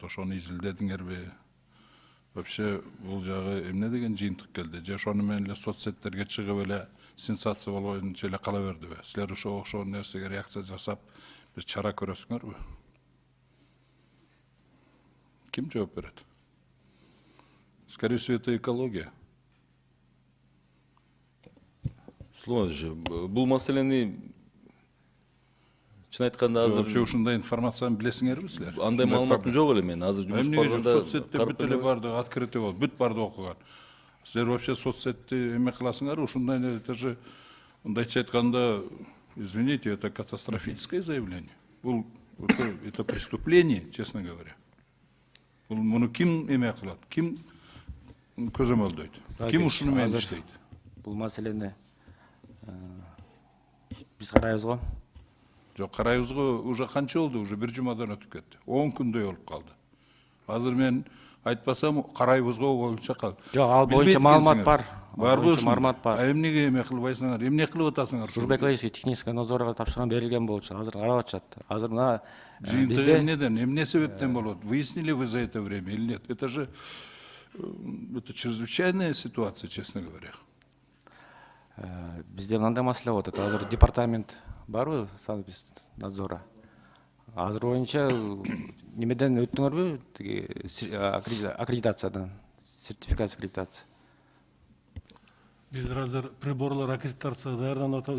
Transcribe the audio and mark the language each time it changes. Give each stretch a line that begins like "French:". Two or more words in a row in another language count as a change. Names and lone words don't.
Kyrgyz: Ошону изилдедиңерби? Вообще бул жагы эмне деген жыйынтык келди? Же ошону менен эле соцсеттерге чыгып эле сенсация болгончо эле кала бердиби? Силер ошол нерсеге реакция жасап бир чара көрөсүңөрбү? Ким жооп берет?
Russian: Скорее всего, это экология. Слушай,
Kyrgyz: бул маселени чын айтканда азыр вообще ушундай информацияны билесиңерби силер? Андай маалыматым жок эле мен. Азыр жумуш барганда соцсетте бүт эле барды открытый болуп, бүт барды окуган. Силер вообще соцсетти эме кыласыңар? Ушундай
Russian: это же
Kyrgyz: мындайча айтканда,
Russian: извините, это катастрофическое заявление. Бул это преступление, честно говоря.
Kyrgyz: Бул муну ким эме кылат? Ким көзөмөлдөйт? Ким ушуну менен иштейт? Бул маселени биз карайбыз го. Жок, карайбыз го, уже канча болду? Уже бир жумадан өтүп кетти. 10 күндөй болуп калды. Азыр мен айтпасам карайбыз го боюнча кал. Жок, ал боюнча маалымат бар. Барбы ушул? Маалымат бар. Эмнеге эме кылбайсыңар? Эмне кылып атасыңар?
Russian: Экологический технический
Kyrgyz: надзорга тапшырма берилген болчу. Азыр карап атышат. Азыр мына бизде эмнеден, эмне себептен болот?
Russian: Выяснили вы за это время или нет? Это же чрезвычайная ситуация, честно говоря.
Kyrgyz: Бизде мындай маселе болуп атат. Азыр департамент барбы
Russian: санэпис надзора?
Kyrgyz: Азыр боюнча немеден өттүңөрбү? Тиги аккредитациядан, сертификация аккредитация. Биздер азыр приборлар аккредитацияга даярданып атабыз.